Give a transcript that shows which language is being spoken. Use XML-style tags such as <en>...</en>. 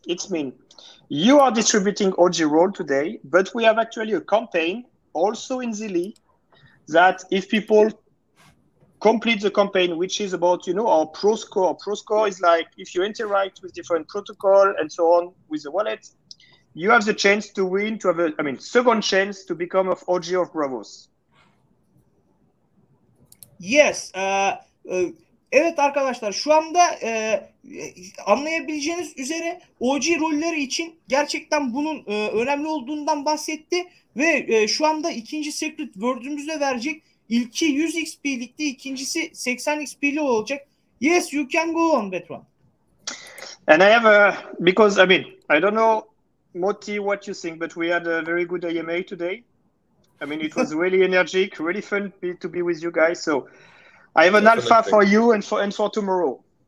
<en>It means you are distributing OG roll today, but we have actually a campaign also in Zilli that if people complete the campaign, which is about, our pro score. Pro score is like if you interact with different protocol and so on with the wallet, you have the chance to win, to have second chance to become of OG of Braavos. Yes.</en> <tr>Evet arkadaşlar, şu anda anlayabileceğiniz üzere OG rolleri için gerçekten bunun önemli olduğundan bahsetti ve şu anda ikinci secret word'ümüzde verecek. İlki 100 XP'likti, ikincisi 80 XP'li olacak.</tr> <en>Yes, you can go on, Bertrand. And I have because I don't know, Moti, what you think, but we had a very good AMA today. It was really energetic, really fun to be with you guys. So I have an alpha for you and for tomorrow.</en>